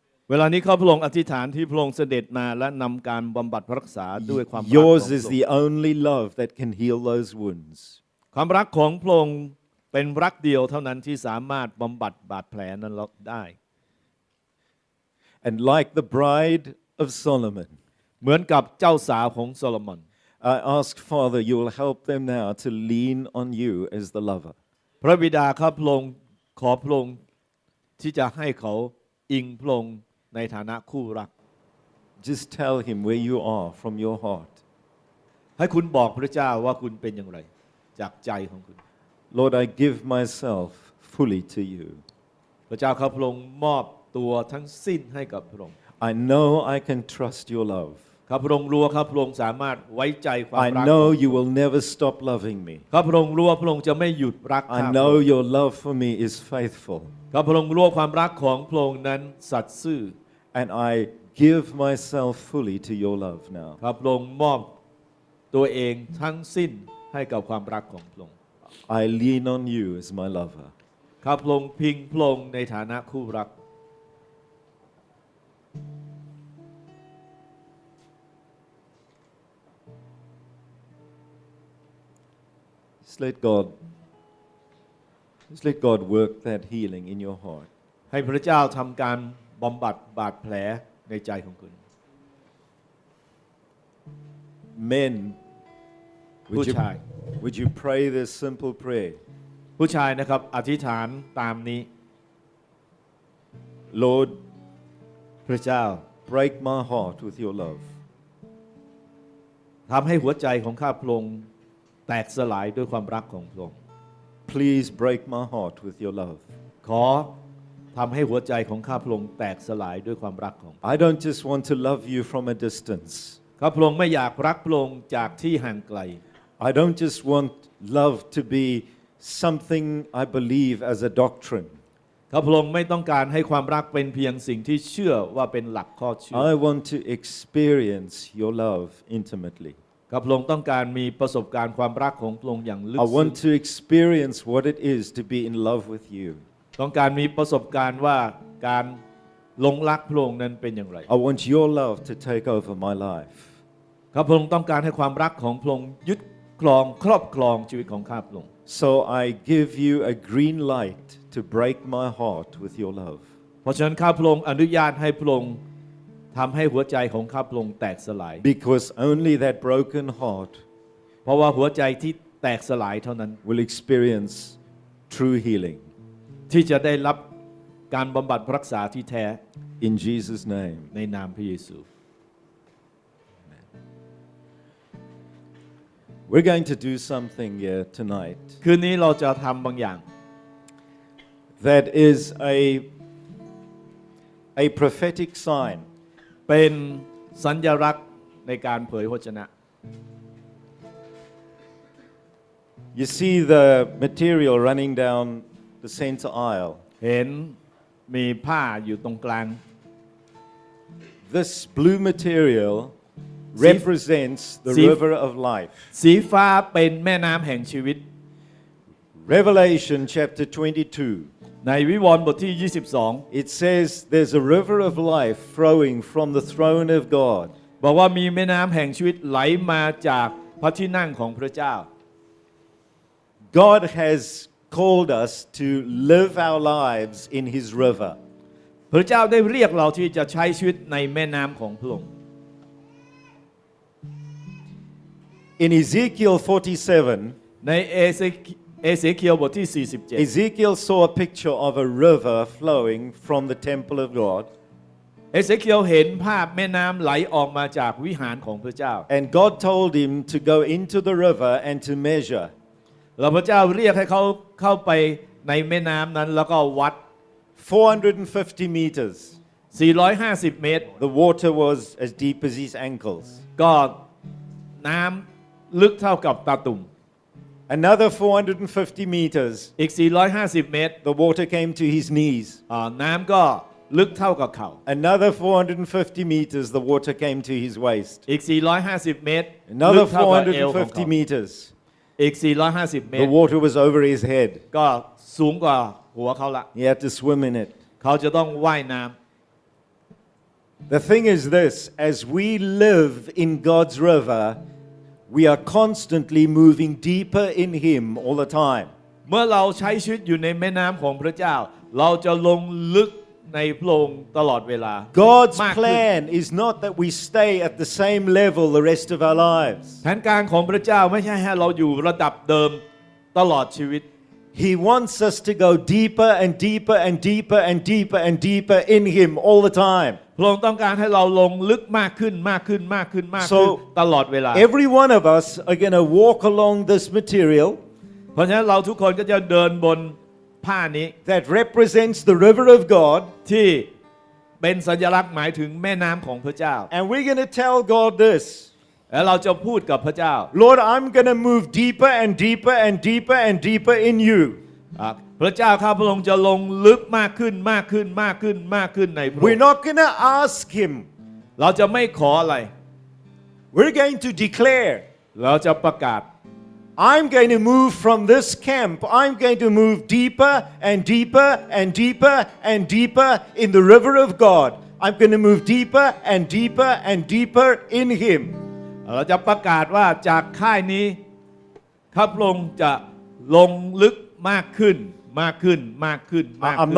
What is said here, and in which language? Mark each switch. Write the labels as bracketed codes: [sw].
[th] เวลานี้ข้าพระองค์อธิษฐานที่พระองค์เสด็จมาและนำการบำบัดรักษาด้วยความรักของพระ [en] Yours [th] อง [en] is [th] ค์ [en] the only love that can heal those wounds. [th] ความรักของพระองค์เป็นรักเดียวเท่านั้นที่สามารถบำบัดบาดแผลนั้นได้ [en] And like the bride of Solomon, [th] เหมือนกับเจ้าสาวของโซโลมอน [en] I ask, Father, you will help them now to lean on you as the lover. [th] พระบิดาข้าพระองค์ขอพระองค์ที่จะให้เขาอิงพระองค์ในฐานะคู่รัก [en] Just tell him where you are from your heart. [th] ให้คุณบอกพระเจ้าว่าคุณเป็นอย่างไรจากใจของคุณ [en] Lord, I give myself fully to you. [th] พระเจ้าข้าพระองค์มอบตัวทั้งสิ้นให้กับพระองค์ [en] I know I can trust your love. [th] ข้าพระองค์รู้ว่าข้าพระองค์สามารถไว้ใจความรัก [en] I know you will never stop loving me. [th] ข้าพระองค์รู้ว่าพระองค์จะไม่หยุดรักข้า [en] I [th] พระ [en] know [th] องค์ [en] your love for me is faithful. [th] ข้าพระองค์รู้ว่าความรักของพระองค์นั้นสัตย์ซื่อ [en] And I give myself fully to your love now. [th] ข้าพระองค์มอบตัวเองทั้งสิ้นให้กับความรักของพระองค์ [en] I lean on you as my lover. [th] ข้าพระองค์พิงพระองค์ในฐานะคู่รัก [en] Just let God work that healing in your heart. [th] ให้พระเจ้าทำการบำบัดบาดแผลในใจของคุณ [en] Men, [th] ผู้ชาย [en] would you pray this simple prayer? [th] ผู้ชายนะครับอธิษฐานตามนี้ [en] Lord, [th] พระเจ้า [en] break my heart with your love. [th] ทำให้หัวใจของข้าพระองค์แตกสลายด้วยความรักของพระองค์ [en] Please break my heart with your love. [th] ขอทำให้หัวใจของข้าพระองค์แตกสลายด้วยความรักของ [en] I don't just want to love you from a distance. [th] ข้าพระองค์ไม่อยากรักพระองค์จากที่ห่างไกล [en] I don't just want love to be something I believe as a doctrine. [th] ข้าพระองค์ไม่ต้องการให้ความรักเป็นเพียงสิ่งที่เชื่อว่าเป็นหลักข้อเชื่อ [en] I want to experience your love intimately. [th] ข้าพระองค์ต้องการมีประสบการณ์ความรักของพระองค์อย่างลึก [en] I [th] ซึ้ [en] want [th] ง [en] to experience what it is to be in love with you. [th] ต้องการมีประสบการณ์ว่าการหลงรักพระองค์นั้นเป็นอย่างไร [en] I want your love to take over my life. [th] ข้าพระองค์ต้องการให้ความรักของพระองค์ยึดครองครอบครองชีวิตของข้าพระองค์ [en] So I give you a green light to break my heart with your love. [th] เพราะฉะนั้นข้าพระองค์อนุญาตให้พระองค์ทำให้หัวใจของข้าพระองค์แตกสลาย [en] Because only that broken heart [th] เพราะว่าหัวใจที่แตกสลายเท่านั้น [en] will experience true healing. [th] ที่จะได้รับการบำบัดรักษาที่แท้ [en] In Jesus' name. [th] ในนามพระเยซู [en] We're going to do something here tonight [th] คืนนี้เราจะทำบางอย่าง [en] that is a prophetic sign. [th] เป็นสัญลักษณ์ในการเผยพระวจนะ [en] You see the material running down the center aisle. [th] เห็นมีผ้าอยู่ตรงกลาง [en] This blue material represents the river of life. [th] สีฟ้าเป็นแม่น้ำแห่งชีวิต [en] Revelation chapter 22. [th] ในวิวรณ์บทที่ 22 [en] It says there's a river of life flowing from the throne of God. [th] บอกว่ามีแม่น้ำแห่งชีวิตไหลมาจากพระที่นั่งของพระเจ้า [en] God has called us to live our lives in His river. [th] พระเจ้าได้เรียกเราที่จะใช้ชีวิตในแม่น้ำของพระองค์ [en] In Ezekiel 47, [th] ในเอเสเคียลบทที่ 47 [en] Ezekiel saw a picture of a river flowing from the temple of God. [th] เอเสเคียลเห็นภาพแม่น้ำไหลออกมาจากวิหารของพระเจ้า [en] And God told him to go into the river and to measure. [th] แล้วพระเจ้าเรียกให้เขาเข้าไปในแม่น้ำนั้นแล้วก็วัด [en] 450 meters. [th] 450 เมตร [en] The water was as deep as his ankles. [th] ก็น้ำลึกเท่ากับตาตุ่ม [en] Another 450 meters. [th] อีก 450 เมตร [en] The water came to his knees. [th] น้ำก็ลึกเท่ากับเข่า [en] Another 450 meters. The water came to his waist. [th] อีก 450 เมตร [en] Another [th] ลึกเท่ากับเอวของเขา [en] 450 meters. [th] อีก 450 เมต [en] The [th] ร [en] water was over his head. [th] ก็สูงกว่าหัวเขาละ [en] He had to swim in it. [th] เขาจะต้องว่ายน้ำ [en] The thing is this, as we live in God's river, we are constantly moving deeper in Him all the time. [th] เมื่อเราใช้ชีวิตอยู่ในแม่น้ำของพระเจ้าเราจะลงลึกในพระองค์ตลอดเวลา [en] God's [th] มากขึ้น [en] plan is not that we stay at the same level the rest of our lives. [th] แผนการของพระเจ้าไม่ใช่ให้เราอยู่ระดับเดิมตลอดชีวิต [en] He wants us to go deeper and deeper and deeper and deeper and deeper in Him all the time. [th] พระองค์ต้องการให้เราลงลึกมากขึ้นมากขึ้นมากขึ้นมากขึ้น ตลอดเวลา [en] Every one of us are going to walk along this material [th] เพราะฉะนั้นเราทุกคนก็จะเดินบนผ้านี้ [en] that represents the river of God. [th] ที่เป็นสัญลักษณ์หมายถึงแม่น้ำของพระเจ้า [en] And we're going to tell God this. [th] แล้วเราจะพูดกับพระเจ้า [en] Lord, I'm going to move deeper and deeper and deeper and deeper in you. [th] พระเจ้าข้าพระองค์จะลงลึกมากขึ้นมากขึ้นมากขึ้นมากขึ้นในพระอง [en] We're [th] ค์ [en] not going to ask Him. [th] เราจะไม่ขออะไร [en] We're going to declare. [th] เราจะประกาศ [en] I'm going to move from this camp. I'm going to move deeper and deeper and deeper and deeper in the river of God. I'm going to move deeper and deeper and deeper in Him. [th] เราจะประกาศว่าจากค่ายนี้ข้าพระองค์จะลงลึกมากขึ้นมากขึ้นมากขึ้นมากขึ้น